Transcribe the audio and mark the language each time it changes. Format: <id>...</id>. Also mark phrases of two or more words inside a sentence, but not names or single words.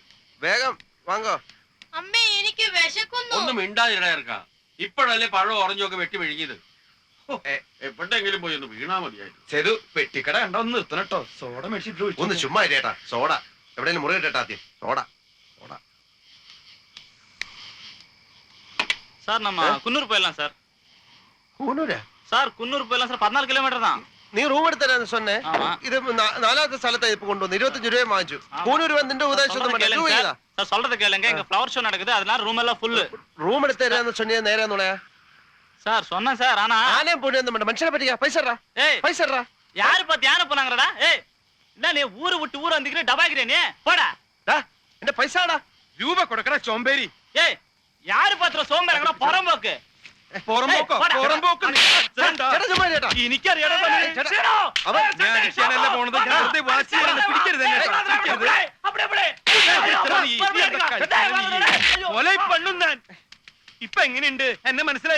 <ml>വേഗം വാങ്ങോ. അമ്മേ, എനിക്ക് വിശക്കുന്നു. ഒന്നും മിണ്ടാതിടാ ഇറക്കാം. ഇപ്പോഴല്ലേ പഴം ഓറഞ്ചൊക്കെ വെട്ടി വിഴുങ്ങിയത്. എപ്പോഴെങ്കിലും പോയി ഒന്ന് വീണാ മതിയായിരുന്നു. ചെറു പെട്ടിക്കട കണ്ടോ, ഒന്ന് നിർത്തണട്ടോ. സോഡ മേടിച്ചിട്ട് ഒന്ന് ചുമ്മാ ഇരേട്ടാ. സോഡ എവിടെയെങ്കിലും മുറി ഇട്ടേട്ടാ. ആദ്യം സോഡ.</ml> <ta>சார் நம்ம குன்னூர் போயிடலாம் சார்.</ta> <ml>കൂനൂരാ?</ml> <ta>சார் குன்னூர் போயிடலாம் சார். 14 കിലോമീറ്റർ தான்.</ta> <ml>നീ റൂം എടുത്തരാന്ന് சொன்னே. ഇത് 4ാമത്തെ സ്ഥലത്താ ഇപ്പൊ കൊണ്ടുവന്നു. 25 രൂപ വാങ്ങിച്ചു. കൂനൂർ വന്നിന്റെ ഉദ്ദേശം</ml> <ta>சார் சொல்றத கேளுங்க. எங்க ஃப்ளவர் ஷோ நடக்குது, அதனால ரூம் எல்லாம் ஃபுல்.</ta> <ml>റൂം എടുത്തരാന്ന് சொன்னியே നേരാന്നുള്ളയാ?</ml> <ta>சார் சொன்னேன் சார். ஆனா</ta> <ml>ആനേ പൊടി ഒന്നും വേണ്ട. മനുഷ്യനെ പറ്റിക്കാ. പൈസ പൈസ</ml> <ta>யாரு பார்த்து யானை போனாங்கடா? ஏய், என்ன நீ ஊரு விட்டு ஊர் வந்துக்கிற டபாக்கிறே நீ? போடா.</ta> <ml>എന്റെ പൈസടാ. രൂപ കൊടുക്കട ചോമ്പേരി.</ml> <ta>ஏய், யாரு பாத்துற சோம்பேறங்கடா? புறம்போக்கு.</ta> <ml>ഇപ്പൊ എങ്ങനെയുണ്ട്? എന്നെ മനസ്സിലായ?</ml>